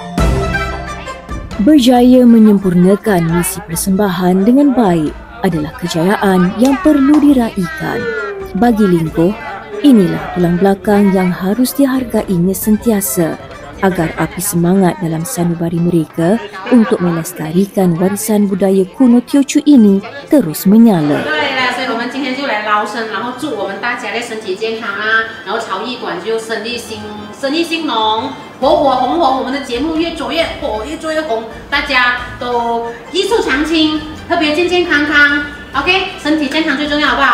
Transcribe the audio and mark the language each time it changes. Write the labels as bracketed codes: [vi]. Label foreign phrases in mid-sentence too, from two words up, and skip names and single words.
[ms] Berjaya menyempurnakan misi persembahan dengan baik adalah kejayaan yang perlu diraikan. Bagi Lingkoh, inilah tulang belakang yang harus dihargainya sentiasa agar api semangat dalam sanubari mereka untuk melestarikan warisan budaya kuno Teochew ini terus menyala. [zh] 捞生，然后祝我们大家的身体健康啊，然后潮艺馆就生意兴隆，火火红红，我们的节目越做越火，越做越红，大家都一触长青，特别健健康康 ，OK， 身体健康最重要，好不好？